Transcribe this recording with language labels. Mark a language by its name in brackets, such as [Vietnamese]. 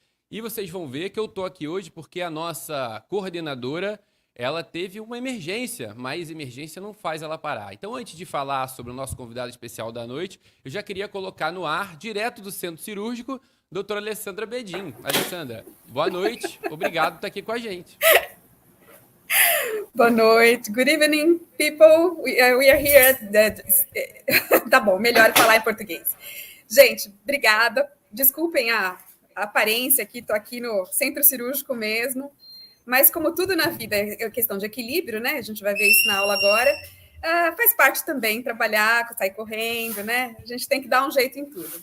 [Portuguese] E vocês vão ver que eu estou aqui hoje porque a nossa coordenadora, ela teve uma emergência, mas emergência não faz ela parar. Então, antes de falar sobre o nosso convidado especial da noite, eu já queria colocar no ar, direto do centro cirúrgico, Dra Alessandra Bedin. Alessandra, boa noite, obrigado por estar aqui com a gente. Boa noite, [English] good evening, people. We are here. [Portuguese] Tá bom, melhor falar em português. Gente, obrigada. Desculpem a aparência aqui, estou aqui no centro cirúrgico mesmo. Mas como tudo na vida é questão de equilíbrio, né? A gente vai ver isso na aula agora. Faz parte também trabalhar, sair correndo, né? A gente tem que dar um jeito em tudo.